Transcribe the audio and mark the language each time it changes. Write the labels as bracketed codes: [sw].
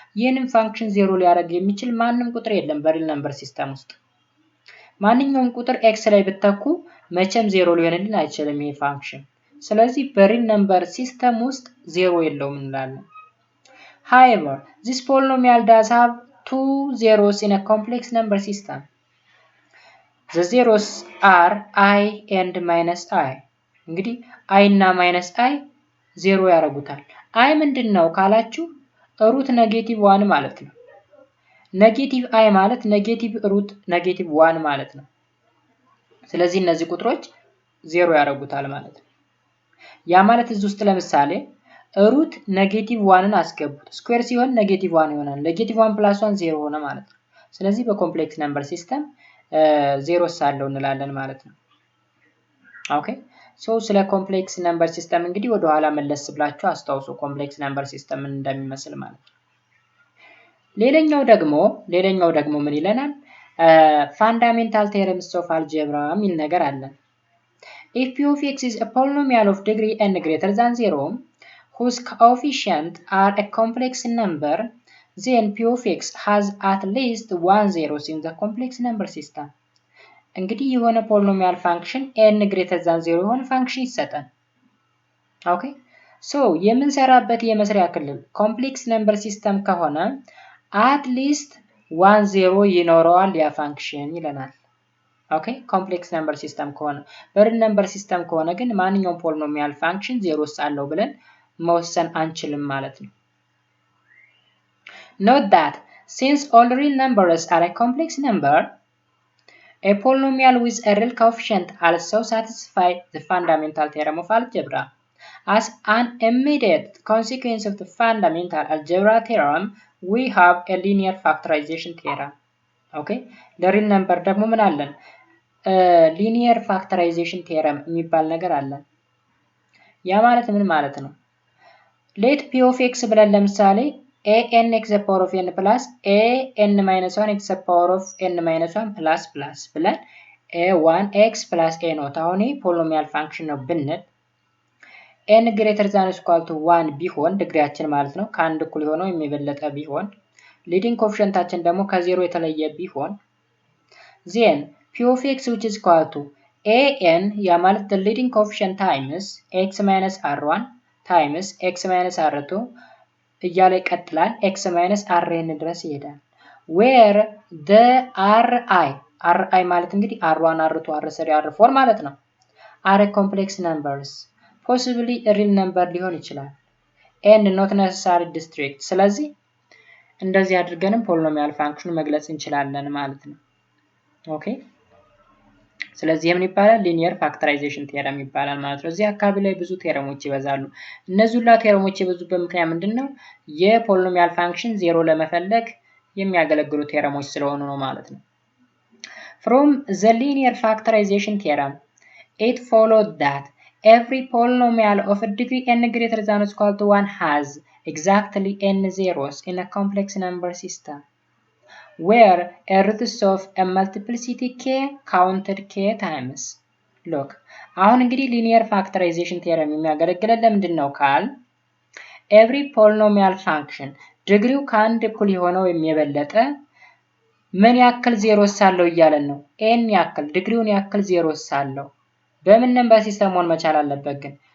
[am] ይህንን ፋንክሽን ዜሮ ሊያደርግ የሚችል ማንም ቁጥር የለም በሪል ነምበር ሲስተም ውስጥ። ማንኛውም ቁጥር x ላይ ብትተኩ መቼም ዜሮ ሊሆንልን አይችልም ይሄ ፋንክሽን። ስለዚህ በሪል ነምበር ሲስተም ውስጥ ዜሮ የለውም እንላለን። [en] However, this polynomial does have two zeros in a complex number system. The zeros are I and minus I. [am] እንግዲህ I እና minus I ዜሮ ያደርጉታል። I ምንድነው ካላችሁ ሩት ኔጌቲቭ 1 ማለት ነው። ኔጌቲቭ I ማለት ኔጌቲቭ ሩት ኔጌቲቭ 1 ማለት ነው። ስለዚህ እነዚህ ቁጥሮች ዜሮ ያደርጉታል ማለት ነው። ያ ማለት እዚህ ውስጥ ለምሳሌ ሩት ኔጌቲቭ 1ን አስገቡት ስኩዌር ሲሆን ኔጌቲቭ 1 ይሆናል። ኔጌቲቭ 1 + 1 0 ሆነ ማለት ነው። ስለዚህ በኮምፕሌክስ ነምበር ሲስተም ዜሮስ አለው እንላለን ማለት ነው። ኦኬ ሶ ስለ ኮምፕሌክስ ነምበር ሲስተም እንግዲህ ወደ ኋላ መለስ ብላችሁ አስታውሱ ኮምፕሌክስ ነምበር ሲስተም ምን እንደሚመስል ማለት ነው። ሌላኛው ደግሞ ምን ይለናል? [en] ፋንዳሜንታል ቴረምስ ኦፍ አልጀብራ [am] የሚል ነገር አለ። [en] If p of x is a polynomial of degree n greater than 0 whose coefficients are a complex number, then p of x has at least one zeros in the complex number system. [am] እንግዲህ የሆነ ፖሊኖሚያል ፋንክሽን n greater than 0 የሆነ ፋንክሽን ይሰጣል። ኦኬ ሶ የምንሰራበት የመስሪያ ክልል ኮምፕሌክስ ነምበር ሲስተም ከሆነ [en] at least one zero [am] ይኖረዋል ያ ፋንክሽን ይለናል። ኦኬ ኮምፕሌክስ ነምበር ሲስተም ከሆነ በሪል ነምበር ሲስተም ከሆነ ግን ማንኛውም ፖሊኖሚያል ፋንክሽን ዜሮስ አለው ብለን መወሰን አንችልም ማለት ነው። [en] Note that since all real numbers are a complex number, a polynomial with a real coefficient also satisfies the fundamental theorem of algebra. As an immediate consequence of the fundamental algebra theorem, we have a linear factorization theorem. [am] Okay, ለሪል ነምበር ደግሞ ምን አለን? ሊኒየር ፋክተራይዜሽን ቴረም የሚባል ነገር አለን። ያ ማለት ምን ማለት ነው? [en] ሌት p of x [am] ብለን ለምሳሌ [en] an x the power of n plus an minus 1 x the power of n minus 1 plus ብለን a1 x plus a ኖት [am] አሁን ፖሊኖሚያል ፋንክሽን ነው ብንል [en] n greater than or equal to 1 [am] ቢሆን ዲግሪያችን ማለት ነው ከአንድ እኩል የሆነው የሚበለጠ ቢሆን ሊዲንግ ኮኤፊሺየንታችን ደግሞ ከዜሮ የተለየ ቢሆን [en] then p of x which is equal to an [am] ያ ማለት [en] the leading coefficient times x minus r1 times x minus r2 [am] እያለ ይቀጥላል x minus rn ድረስ ይሄዳል። where the ri ማለት እንግዲህ r1 r2 r3 r4 ማለት ነው [en] are complex numbers possibly a real number [am] ሊሆን ይችላል [en] and not necessarily distinct። [am] ስለዚህ እንደዚህ አድርገንም ፖሊኖሚያል ፋንክሽን መግለጽ እንችላለን ማለት ነው። ኦኬ ስለዚህ ምን ይባላል? ሊኒየር ፋክተራይዜሽን ቴረም ይባላል ማለት ነው። እዚህ አካባቢ ላይ ብዙ ቴረሞች ይበዛሉ። እነዚህ ሁሉ ቴረሞች የበዙበት ምክንያት ምንድነው? የፖሊኖሚያል ፋንክሽን ዜሮ ለመፈለግ የሚያገለግሉ ቴረሞች ስለሆኑ ነው ማለት ነው። [en] From the linear factorization theorem, it followed that every polynomial of a degree n greater than or equal to 1 has exactly n zeros in a complex number system. where a roots of a multiplicity k counted k times. [am] Look, አሁን እንግዲህ linear factorization theorem የሚያገለግለን ለምንድን ነው ካል [en] every polynomial function [am] ዲግሪው ከአንድ እኩል የሆነው የበለጠ ምን ያክል ዜሮስ አለው እያለን ነው። n ያክል ዲግሪውን ያክል ዜሮስ አለው። በምን ነምበር ሲስተም መሆን መቻል አለበት ግን?